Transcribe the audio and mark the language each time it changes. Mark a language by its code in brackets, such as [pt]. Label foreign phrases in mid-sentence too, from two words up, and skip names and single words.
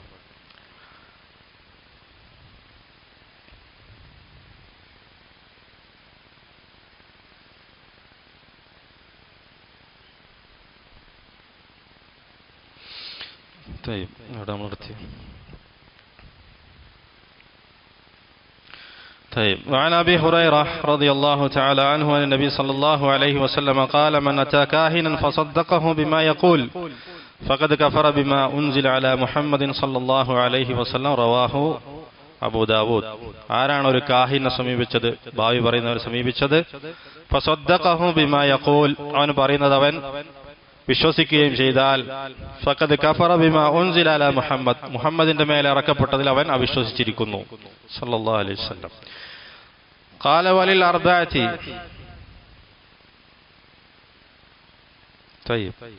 [ml] അവിടെ നമ്മൾ നിർത്തി. [ar] طيب وعن أبي هريرة رضي الله تعالى عنه أن النبي صلى الله عليه وسلم قال من أتى كاهنا فصدقه بما يقول فقد كفر بما أنزل على محمد صلى الله عليه وسلم رواه അബൂ ദാവൂദ്. [ml] ആരാണ് ഒരു കാഹിനെ സമീപിച്ചത്, ഭാവി പറയുന്നവരെ സമീപിച്ചത്, [ar] فصدقه بما يقول, [ml] അവൻ പറയുന്നത് അവൻ വിശ്വസിക്കുകയും ചെയ്താൽ, [ar] فقد كفر بما أنزل على محمد, [ml] മുഹമ്മദിന്റെ മേലെ ഇറക്കപ്പെട്ടതിൽ അവൻ അവിശ്വസിച്ചിരിക്കുന്നു [ar] صلى الله عليه وسلم. قال وللأربعة طيب